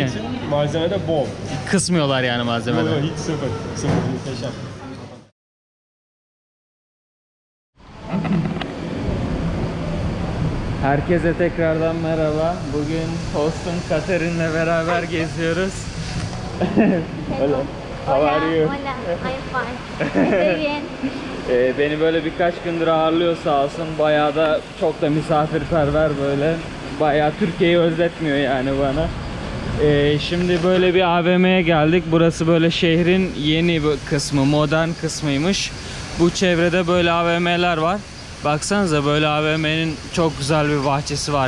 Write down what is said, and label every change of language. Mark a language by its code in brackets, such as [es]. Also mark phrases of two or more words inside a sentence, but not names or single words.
[tr] olduğu için malzeme de bol. Kısmıyorlar yani Yok, malzemeden. hiç sıfır. Sıfır muhteşem. Herkese tekrardan merhaba. Bugün hostum Katerin'le beraber geziyoruz. [en] Hola. How are you? Hola, I'm fine. [es] Estoy bien. [tr] Beni böyle birkaç gündür ağırlıyor sağ olsun. Bayağı da çok da misafirperver böyle. Bayağı Türkiye'yi özletmiyor yani bana. Şimdi böyle bir AVM'ye geldik. Burası böyle şehrin yeni bir kısmı, modern kısmıymış. Bu çevrede böyle AVM'ler var. Baksanıza böyle AVM'nin çok güzel bir bahçesi var.